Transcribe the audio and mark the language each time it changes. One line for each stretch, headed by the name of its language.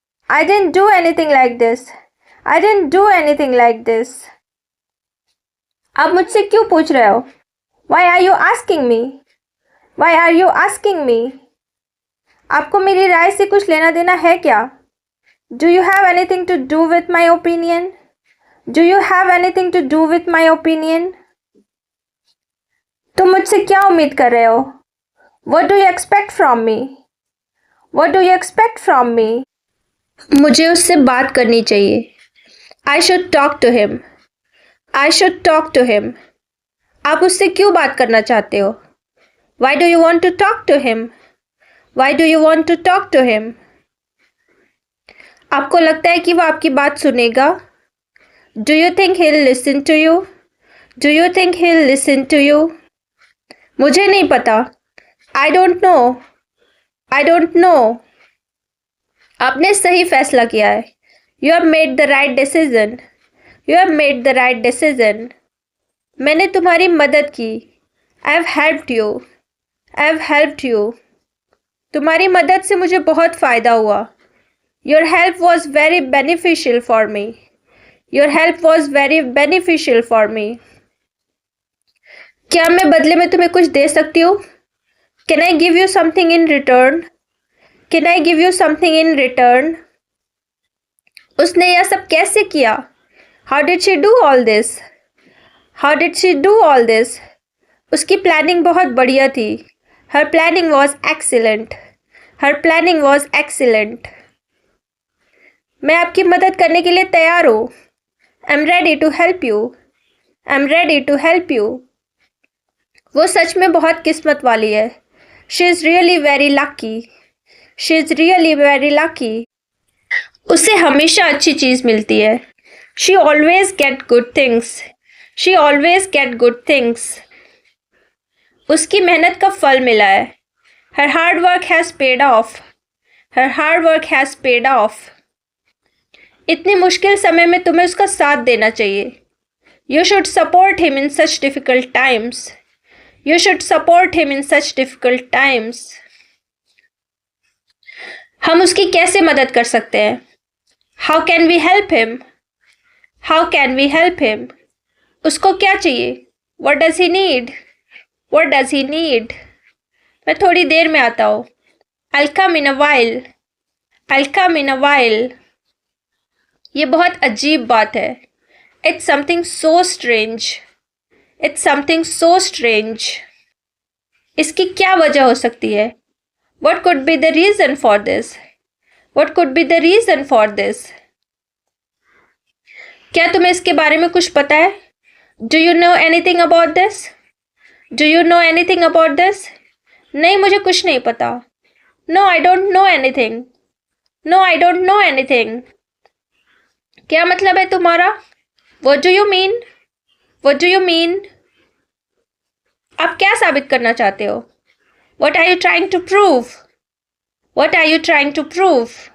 English: I didn't do anything like this. I didn't do anything like this.
Hindi: आप मुझसे क्यों पूछ रहे हो?
English: Why are you asking me? Why are you asking me?
Hindi: आपको मेरी राय से कुछ लेना देना है क्या?
English: Do you have anything to do with my opinion? Do you have anything to do with my opinion?
Hindi: तुम मुझसे क्या उम्मीद कर रहे हो?
English: What do you expect from me? What do you expect from me?
Hindi: मुझे उससे बात करनी चाहिए.
English: I should talk to him. I should talk to him.
Hindi: आप उससे क्यों बात करना चाहते हो?
English: Why do you want to talk to him? Why do you want to talk to him?
Hindi: आपको लगता है कि वो आपकी बात सुनेगा?
English: Do you think he'll listen to you? Do you think he'll listen to you?
Hindi: मुझे नहीं पता.
English: I don't know. I don't know.
Hindi: आपने सही फैसला किया है.
English: You have made the right decision. You have made the right decision.
Hindi: मैंने तुम्हारी मदद की.
English: I have helped you. I have helped you.
Hindi: तुम्हारी मदद से मुझे बहुत फ़ायदा हुआ.
English: Your help was very beneficial for me. Your help was very beneficial for me.
Hindi: क्या मैं बदले में तुम्हें कुछ दे सकती हूँ?
English: Can I give you something in return? Can I give you something in return?
Hindi: उसने यह सब कैसे किया?
English: How did she do all this? How did she do all this?
Hindi: उसकी प्लानिंग बहुत बढ़िया थी.
English: Her planning was excellent. Her planning was excellent.
Hindi: मैं आपकी मदद करने के लिए तैयार हूँ.
English: I'm ready to help you. I'm ready to help you.
Hindi: वो सच में बहुत किस्मत वाली है.
English: She is really very lucky. She is really very lucky.
Hindi: उसे हमेशा अच्छी चीज़ मिलती है.
English: She always get good things. She always get good things.
Hindi: उसकी मेहनत का फल मिला है.
English: Her hard work has paid off. Her hard work has paid off.
Hindi: इतनी मुश्किल समय में तुम्हें उसका साथ देना चाहिए.
English: You should support him in such difficult times. You should support him in such difficult times.
Hindi: हम उसकी कैसे मदद कर सकते हैं?
English: How can we help him? How can we help him?
Hindi: उसको क्या चाहिए?
English: What does he need? What does he need?
Hindi: मैं थोड़ी देर में आता हूँ.
English: I'll come in a while. I'll come in a while.
Hindi: ये बहुत अजीब बात है.
English: It's something so strange. It's something so strange.
Hindi: इसकी क्या वजह हो सकती है?
English: What could be the reason for this? What could be the reason for this?
Hindi: क्या तुम्हें इसके बारे में कुछ पता है?
English: Do you know anything about this? Do you know anything about this?
Hindi: नहीं, मुझे कुछ नहीं पता.
English: No, I don't know anything. No, I don't know anything.
Hindi: क्या मतलब है तुम्हारा?
English: What do you mean? What do you mean?
Hindi: आप क्या साबित करना चाहते हो?
English: What are you trying to prove? What are you trying to prove?